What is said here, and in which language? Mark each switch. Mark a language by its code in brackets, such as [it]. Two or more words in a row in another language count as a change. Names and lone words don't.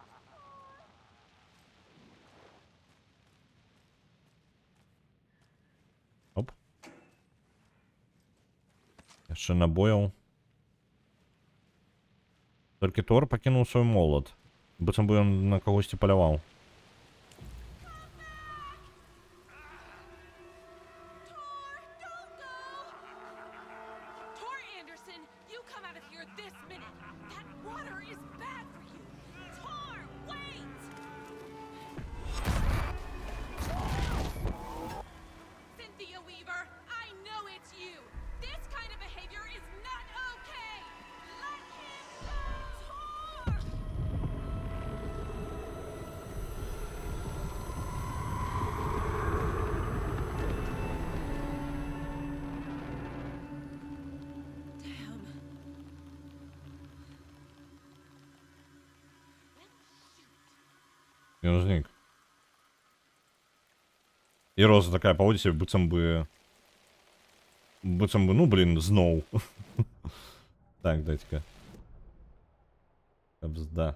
[be] Оп. Яшчэ набояў. Толькі Тор пакінуў свой молат. Быццам бы ён на кагосьці паляваў. [en] Tor Anderson, you come out of here this minute. That water is bad for you. Tor, wait! Cynthia Weaver, I know it's you. This kind of behavior is not okay. Let him go. Tor! Damn. [be] Ён знік. І Роза такая паводзіць сябе, быццам бы, ну, блін, зноў. Так, дайце-ка. Кабзда.